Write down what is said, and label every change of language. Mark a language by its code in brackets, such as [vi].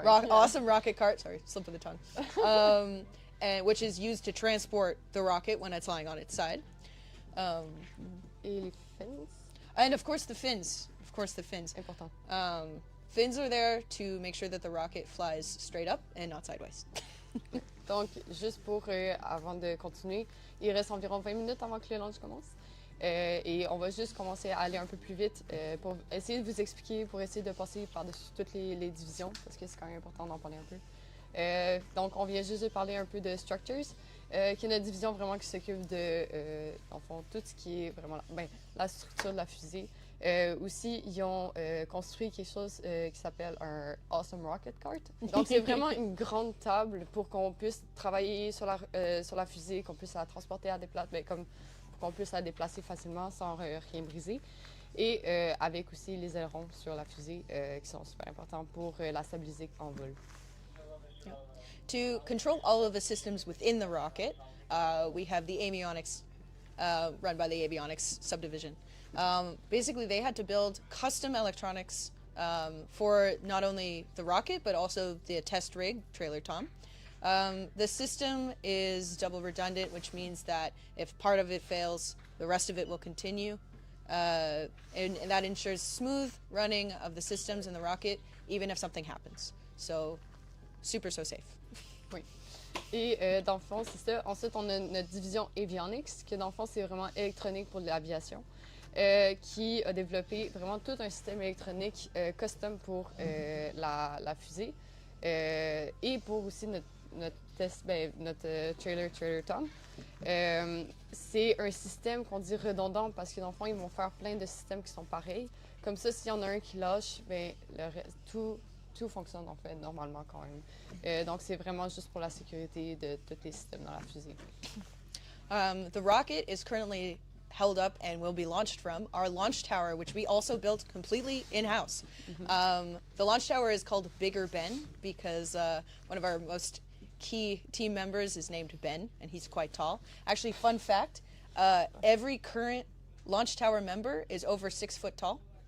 [en] Awesome rocket cart, sorry, slip of the tongue. And which is used to transport the rocket when it's lying on its side. [fr] Et les fins? [en] And of course the fins. Important. Fins are there to make sure that the rocket flies straight up and not sideways. [fr] Donc, juste pour, avant de continuer, il reste environ 20 minutes avant que le launch commence. Et on va juste commencer à aller un peu plus vite pour essayer de vous expliquer, pour essayer de passer par-dessus toutes les divisions, parce que c'est quand même important d'en parler un peu. Donc, on vient juste de parler un peu de Structures, qui est notre division vraiment qui s'occupe de, en fond, tout ce qui est vraiment la structure de la fusée. Aussi, ils ont construit quelque chose qui s'appelle un Awesome Rocket Cart. Donc, c'est vraiment une grande table pour qu'on puisse travailler sur la fusée, qu'on puisse la transporter à des places, comme pour qu'on puisse la déplacer facilement sans rien briser. Et avec aussi les ailerons sur la fusée qui sont super importants pour la stabiliser en vol. [en] To control all of the systems within the rocket, we have the Avionics, run by the Avionics subdivision. Basically, they had to build custom electronics for not only the rocket, but also the test rig, Trailer Tom. The system is double redundant, which means that if part of it fails, the rest of it will continue. And that ensures smooth running of the systems in the rocket, even if something happens. So, so safe. [fr] Oui. Et dans le fond, c'est ça. Ensuite, on a notre division Avionics, qui dans le fond, c'est vraiment électronique pour l'aviation, qui a développé vraiment tout un système électronique custom pour la fusée et pour aussi notre trailer Tom. C'est un système qu'on dit redondant parce que dans le fond, ils vont faire plein de systèmes qui sont pareils. Comme ça, s'il y en a un qui lâche, tout tout fonctionne en fait normalement quand même. Donc c'est vraiment juste pour la sécurité de tous les systèmes dans la fusée. [en] The rocket is currently held up and will be launched from our launch tower, which we also built completely in-house. The launch tower is called Bigger Ben because one of our most key team members is named Ben, and he's quite tall. Actually, fun fact, every current launch tower member is over 6 foot tall.